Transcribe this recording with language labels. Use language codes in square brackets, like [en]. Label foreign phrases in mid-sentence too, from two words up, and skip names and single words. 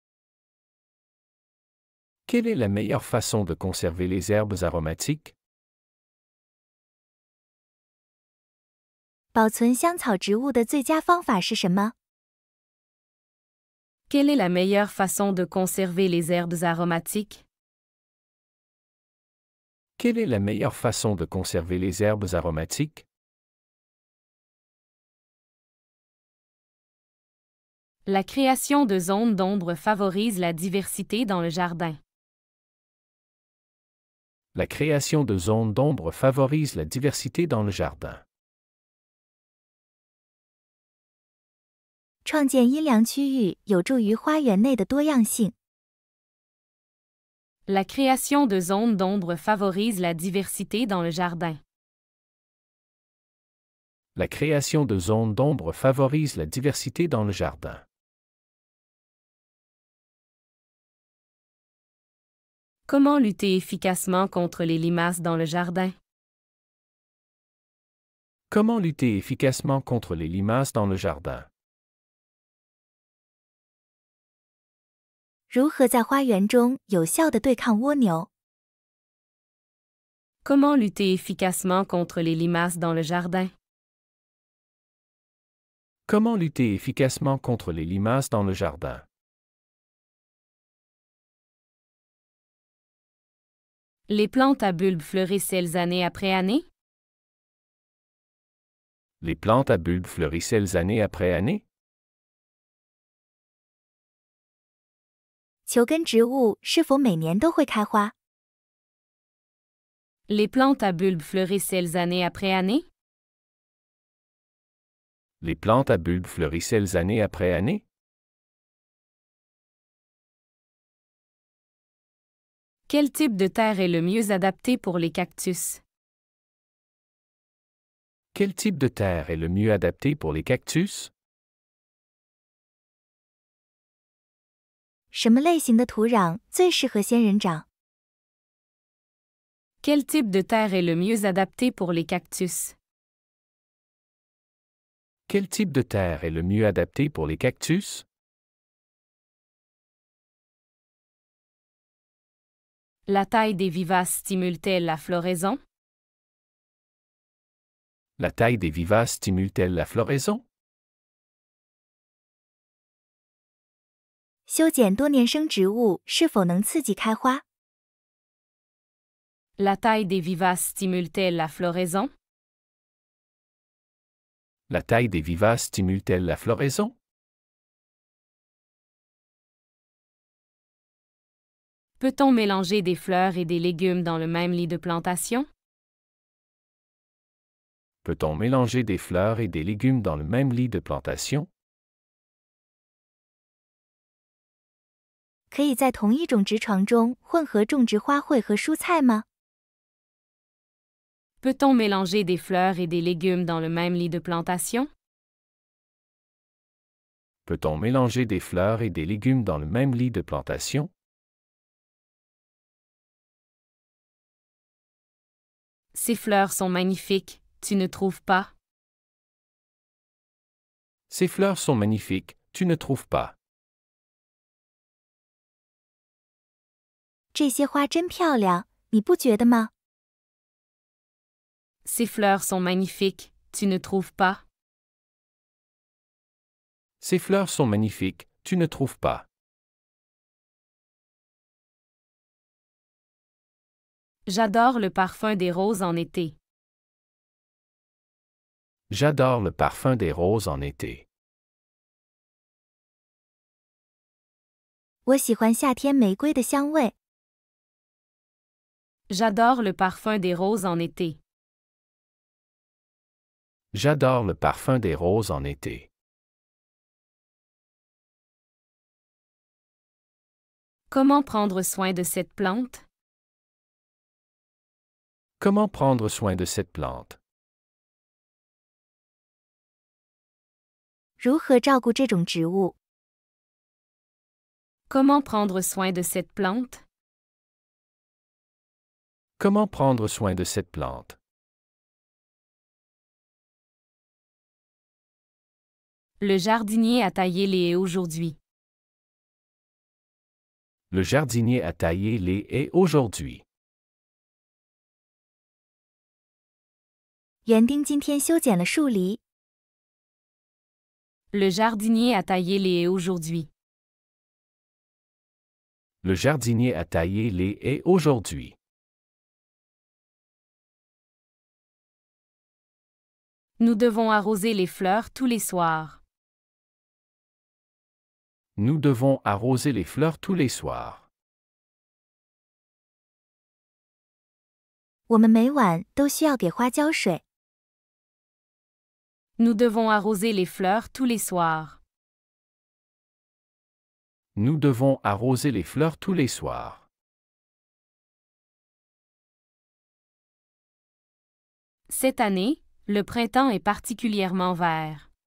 [fr] Quelle est la meilleure façon de conserver les herbes aromatiques? [zh] 保存香草植物的最佳方法是什么？ [fr] Quelle est la meilleure façon de conserver les herbes aromatiques? Quelle est la meilleure façon de conserver les herbes aromatiques? La création de zones d'ombre favorise la diversité dans le jardin. La création de zones d'ombre favorise la diversité dans le jardin. [zh] 创建阴凉区域有助于花园内的多样性。 [fr] La création de zones d'ombre favorise la diversité dans le jardin. La création de zones d'ombre favorise la diversité dans le jardin. Comment lutter efficacement contre les limaces dans le jardin? Comment lutter efficacement contre les limaces dans le jardin? [zh] 如何在花园中有效地对抗蜗牛？ [fr] Comment lutter efficacement contre les limaces dans le jardin? Comment lutter efficacement contre les limaces dans le jardin? Les plantes à bulbes fleurissent-elles année après année? Les plantes à bulbes fleurissent-elles année après année? [zh] 球根植物是否每年都会开花？ [fr] Les plantes à bulbes fleurissent-elles année après année? Les plantes à bulbes fleurissent-elles année après année? Quel type de terre est le mieux adapté pour les cactus? Quel type de terre est le mieux adapté pour les cactus? [zh] 什么类型的土壤最适合仙人掌？ [fr] Quel type de terre est le mieux adapté pour les cactus? Quel type de terre est le mieux adapté pour les cactus? La taille des vivaces stimule-t-elle la floraison? La taille des vivaces stimule-t-elle la floraison? [zh] 修剪多年生植物是否能刺激开花？ [fr] La taille des vivaces stimule-t-elle la floraison? La taille des vivaces stimule-t-elle la floraison? Peut-on mélanger des fleurs et des légumes dans le même lit de plantation? Peut-on mélanger des fleurs et des légumes dans le même lit de plantation? [zh] 可以在同一种植床中混合种植花卉和蔬菜吗？ [fr] Peut-on mélanger des fleurs et des légumes dans le même lit de plantation? Peut-on mélanger des fleurs et des légumes dans le même lit de plantation? Ces fleurs sont magnifiques, tu ne trouves pas? Ces fleurs sont magnifiques, tu ne trouves pas? [zh] 这些花真漂亮，你不觉得吗？ [fr] Ces fleurs sont magnifiques, tu ne trouves pas? Ces fleurs sont magnifiques, tu ne trouves pas? J'adore le parfum des roses en été. J'adore le parfum des roses en été. [zh] 我喜欢夏天玫瑰的香味。 [fr] J'adore le parfum des roses en été. J'adore le parfum des roses en été. Comment prendre soin de cette plante? Comment prendre soin de cette plante? [zh] 如何照顾这种植物？ [fr] Comment prendre soin de cette plante? Comment prendre soin de cette plante? Le jardinier a taillé les haies aujourd'hui. Le jardinier a taillé les haies aujourd'hui. [zh] 园丁今天修剪了树篱。 [fr] Le jardinier a taillé les haies aujourd'hui. Le jardinier a taillé les haies aujourd'hui. Nous devons arroser les fleurs tous les soirs. Nous devons arroser les fleurs tous les soirs. [zh] 我们每晚都需要给花浇水。 [fr] Nous devons arroser les fleurs tous les soirs. Nous devons arroser les fleurs tous les soirs. Cette année, le printemps est particulièrement vert.